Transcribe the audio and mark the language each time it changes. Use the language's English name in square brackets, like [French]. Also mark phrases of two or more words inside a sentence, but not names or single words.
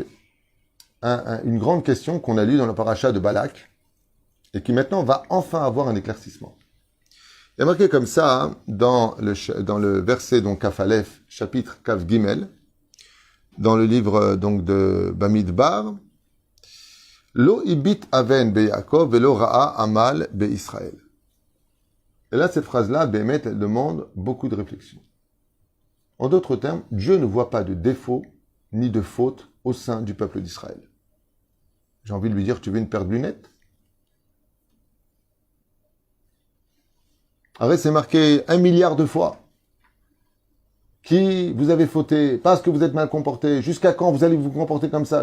[French] Une grande question qu'on a lue dans le paracha de Balak, et qui maintenant va enfin avoir un éclaircissement. Il y a marqué comme ça, hein, dans le verset donc Kaf Aleph, chapitre Kaf Gimel, dans le livre donc de Bamidbar, [Hebrew] לא הביט און ביעקב ולא ראה עמל בישראל. [French] Et là, cette phrase-là, Bémet, elle demande beaucoup de réflexion. En d'autres termes, Dieu ne voit pas de défaut ni de faute au sein du peuple d'Israël. J'ai envie de lui dire, tu veux une paire de lunettes? Arrête, c'est marqué 1 milliard de fois qui vous avez fauté, parce que vous êtes mal comporté, jusqu'à quand vous allez vous comporter comme ça?